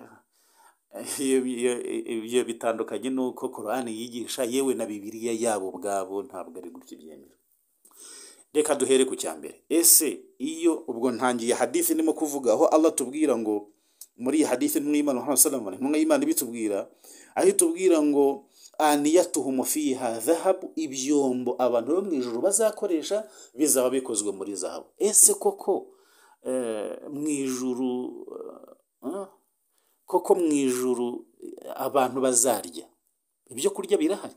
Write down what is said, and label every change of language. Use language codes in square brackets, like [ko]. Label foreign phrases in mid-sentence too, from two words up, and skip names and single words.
[rw] Iyo bitandukanye nuko Qur'ani yigisha, yewe na Bibiliya yabo ubwabo ntabwo ari gutya ibyemera. Reka duhere ku cyambere. Ese iyo ubwo ntangiye hadithi ndimo kuvuga aho Allah tubwira ngo muri hadithi n'Imana Muhammad [ar] sallallahu alaihi wasallam, [rw] Imana bitubwira aho tubwira ngo [ar] aniyatuhum fiha dhahabu, [rw] ibyombo abantu bo mu ijuru bazakoresha bizaba bikozwe muri zahabu. Ese koko mu ijuru abantu bazarya ibyo kurya birahari?